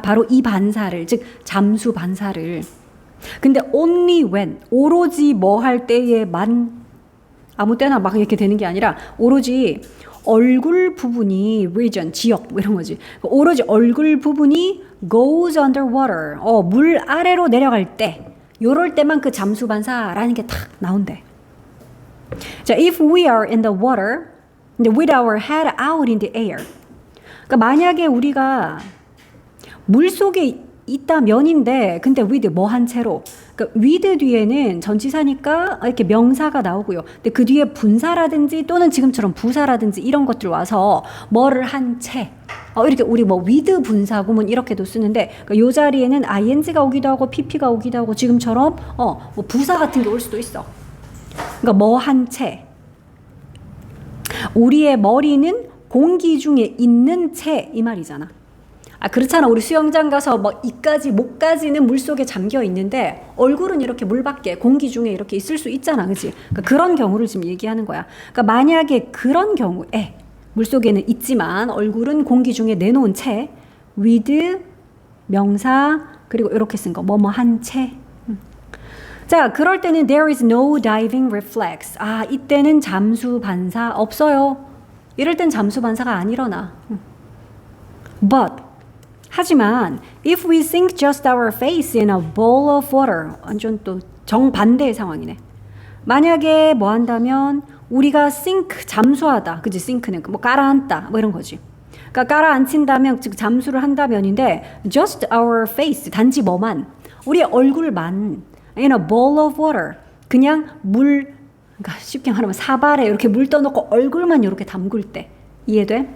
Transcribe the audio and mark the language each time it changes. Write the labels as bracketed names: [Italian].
[Korean] 바로 이 반사를, 즉 잠수 반사를. 근데 [English] only when, [Korean] 오로지 뭐 할 때에만, 아무 때나 막 이렇게 되는 게 아니라 오로지 얼굴 부분이 region, 지역 뭐 이런 거지. 오로지 얼굴 부분이 [English] goes underwater, [Korean] 물 아래로 내려갈 때, 요럴 때만 그 잠수 반사라는 게 탁 나온대. [English] 자, if we are in the water, with our head out in the air. [Korean] 그러니까 만약에 우리가 물 속에 있다면인데, 근데 with 뭐 한 채로. 그러니까 with 뒤에는 전치사니까 이렇게 명사가 나오고요. 근데 그 뒤에 분사라든지 또는 지금처럼 부사라든지 이런 것들 와서 뭐를 한 채. 이렇게 우리 뭐 with 분사구문 이렇게도 쓰는데, 그러니까 요 자리에는 ing가 오기도 하고 pp가 오기도 하고 지금처럼 뭐 부사 같은 게 올 수도 있어. 그러니까 뭐 한 채. 우리의 머리는 공기 중에 있는 채 이 말이잖아. 아, 그렇잖아. 우리 수영장 가서 뭐 이까지 목까지는 물 속에 잠겨 있는데 얼굴은 이렇게 물 밖에 공기 중에 이렇게 있을 수 있잖아, 그렇지? 그러니까 그런 경우를 지금 얘기하는 거야. 그러니까 만약에 그런 경우에 물 속에는 있지만 얼굴은 공기 중에 내놓은 채, with 명사 그리고 이렇게 쓴 거 뭐뭐 한 채. 자, 그럴 때는 [English] there is no diving reflex. [Korean] 아, 이때는 잠수 반사 없어요. 이럴 땐 잠수 반사가 안 일어나. [English] But 하지만 if we sink just our face in a bowl of water, [Korean] 완전 또 정반대의 상황이네. 만약에 뭐 한다면 우리가 sink 잠수하다, 그지? sink는 뭐 깔아앉다 뭐 이런 거지. 그러니까 깔아앉힌다면 즉 잠수를 한다면인데 [English] just our face [Korean] 단지 뭐만 우리의 얼굴만 [English] in a bowl of water [Korean] 그냥 물, 그러니까 쉽게 말하면 사발에 이렇게 물 떠놓고 얼굴만 이렇게 담글 때. 이해돼?